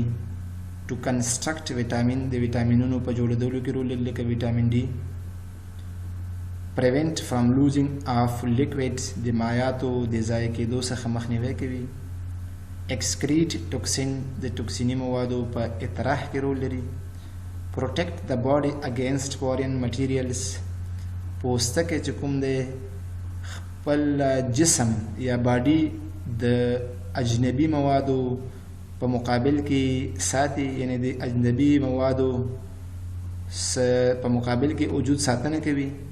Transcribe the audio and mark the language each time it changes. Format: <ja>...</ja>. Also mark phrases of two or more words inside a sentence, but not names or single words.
<en>to construct vitamin,</en> <ps>د ویټامینونو په جوړېدلو کې رول لري لکه ویټامین ډي.</ps> <en>prevent from losing of liquids,</en> <ps>د مایعاتو د ضایع کېدو څخه مخنیوی کوي.</ps> <en>excrete toxin,</en> <ps>د ټوکسیني موادو په اطراح کې رول لري.</ps> <en>protect the body against foreign materials،</en> <ps>پوستکی چې کوم دی خپل جسم یا باډي د اجنبي موادو په مقابل کې ساتي، یعنی د اجنبي موادو په مقابل کې وجود ساتنه کوي.</ps>